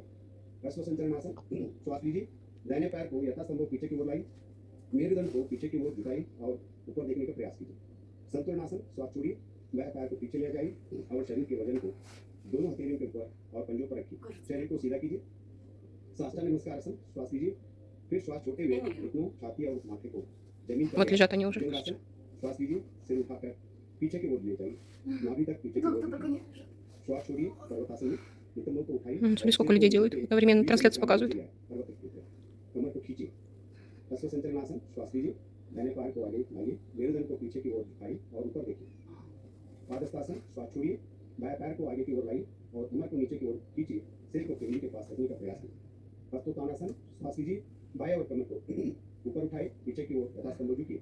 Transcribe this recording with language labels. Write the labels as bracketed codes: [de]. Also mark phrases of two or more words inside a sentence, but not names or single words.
[hi] अश्व संचलन आसन, श्वास लीजिए, दाहिने पैर को यथासंभव पीछे की ओर लाइए, मेरुदंड को पीछे की ओर झुकाइए और ऊपर देखने का प्रयास कीजिए। संतुलन आसन, श्वास छोड़िए, बाएं पैर को पीछे ले जाइए और शरीर के वजन को दोनों हथेलियों के ऊपर और पंजों पर रखिए। शरीर को सीधा कीजिए। साष्टांग नमस्कार आसन, श्वास लीजिए, फिर श्वास छोड़ते हुए घुटनों, छाती और माथे को जमीन पर [ru] Вот लежат они уже. [hi] भुजंगासन, श्वास लीजिए, सिर उठाकर पीछे की ओर ले जाइए, नाभि तक पीछे की ओर झुकिए। श्वास छोड़िए, पर्वतासन में नितंबों को उठाइए। [ru] Смотри, сколько людей делают. Одновременно трансляцию показывают. [hi] कमर को खींचिए। अश्व संचलन आसन, श्वास लीजिए, दाहिने पैर को आगे लाइए, मेरुदंड को पीछे की ओर झुकाइए और ऊपर देखिए। पादहस्तासन, श्वास छोड़िए, बाएं पैर को आगे की ओर लाइए और कमर को नीचे की ओर खींचिए, सिर को पिंडली के पास रखने का प्रयास कीजिए। हस्तोत्तानासन, श्वास लीजिए, बाएं और कमर को ऊपर उठाए, पीछे की ओर यथास्तंभ झुकिए।